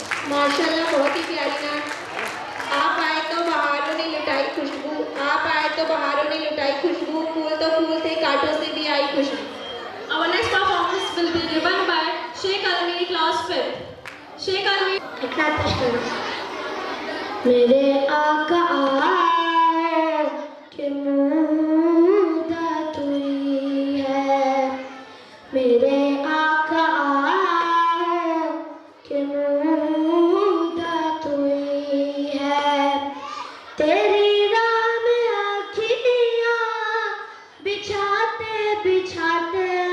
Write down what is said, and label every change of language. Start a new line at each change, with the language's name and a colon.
Hindi: माशाल्लाह बहुत ही प्यारी नात। आप आए तो बहारों ने लुटाई खुशबू, आप आए तो बहारों ने लुटाई खुशबू, फूल तो फूल थे कांटों से भी आई खुशबू।
English: Our next performance will be given by Sheikh Almi, class 5th. Sheikh Almi.
Hindi: इतना पेश करो। मेरे आका आए कि मुद्दत हुई है, मेरे आका आए कि मुद्दत हुई है, तेरी राह में आँखियाँ बिछाते बिछाते,